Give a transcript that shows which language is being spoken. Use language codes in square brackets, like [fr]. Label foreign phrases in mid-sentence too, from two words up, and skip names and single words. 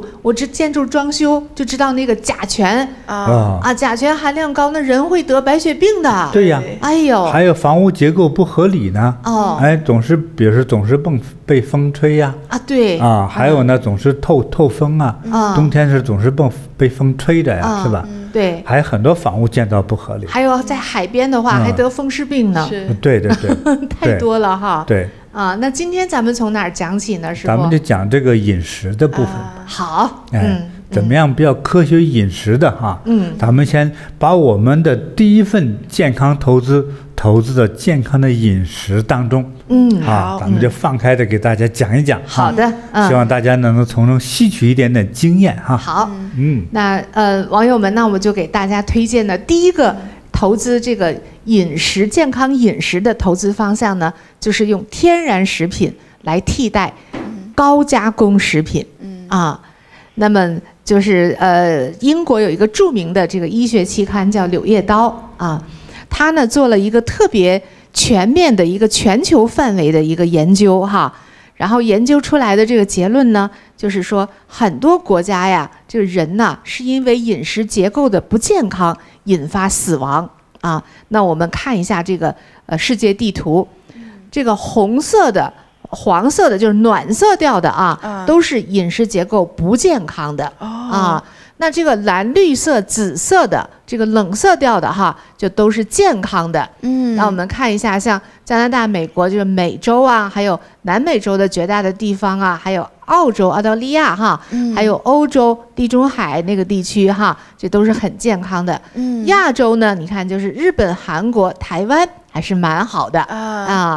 [zh] 我這建築裝修就知道那個甲醛甲醛含量高，那人會得白血病的。對呀，哎呦，還有房屋結構不合理呢。總是，比如說總是被風吹呀。對。還有呢，總是透風啊。冬天是總是被風吹着呀，是吧？對。還有很多房屋建造不合理。還有在海邊的話，還得風濕病呢。對。太多了哈。對。那今天咱們從哪兒講起呢？師父？咱們就講這個飲食的部分。好，怎麼樣比較科學飲食的哈？咱們先把我們的第一份健康投資投資的健康的飲食當中。咱們就放開的給大家講一講。好的，希望大家能夠從中吸取一點點經驗哈。好，那網友們，那我們就給大家推薦的第一個投資這個飲食健康飲食的投資方向呢，就是用天然食品來替代高加工食品。那麼就是英国有一个著名的这个医学期刊叫《柳叶刀》啊，它呢做了一个特別全面的一個全球範圍的一個研究哈，然後研究出來的這個結論呢，就是說很多國家呀，這個人呢是因為飲食結構的不健康引發死亡啊。那我們看一下這個世界地圖，這個紅色的、黃色的，就是暖色調的啊，都是飲食結構不健康的啊。那這個藍綠色、紫色的這個冷色調的哈，就都是健康的。那我們看一下，像加拿大、美國，就是美洲啊，還有南美洲的絕大的地方啊，還有澳洲、澳大利亞哈，還有歐洲、地中海那個地區哈，這都是很健康的。亞洲呢，你看就是日本、韓國、台灣還是蠻好的啊。